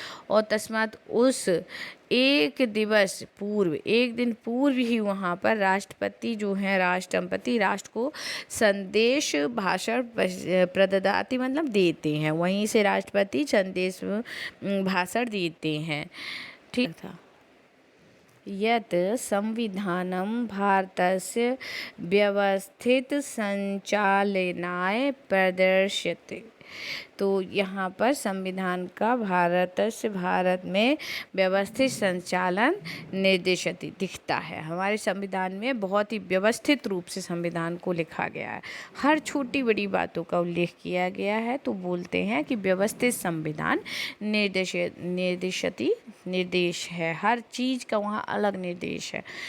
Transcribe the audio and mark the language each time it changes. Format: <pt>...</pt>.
<hi>और तस्मात् उस एक दिवस पूर्व, एक दिन पूर्व ही वहाँ पर राष्ट्रपति जो हैं, राष्ट्रपति राष्ट्र को संदेश भाषण प्रददाति मतलब देते हैं, वहीं से राष्ट्रपति संदेश भाषण देते हैं। ठीक था।</hi> <sa>यत् संविधानं भारतस्य व्यवस्थित संचालनाय प्रदर्श्यते।</sa> <hi>तो यहाँ पर संविधान का भारत में व्यवस्थित संचालन निर्देशित दिखता है। हमारे संविधान में बहुत ही व्यवस्थित रूप से संविधान को लिखा गया है, हर छोटी बड़ी बातों का उल्लेख किया गया है। तो बोलते हैं कि व्यवस्थित संविधान निर्देश है, हर चीज़ का वहाँ अलग निर्देश है।</hi>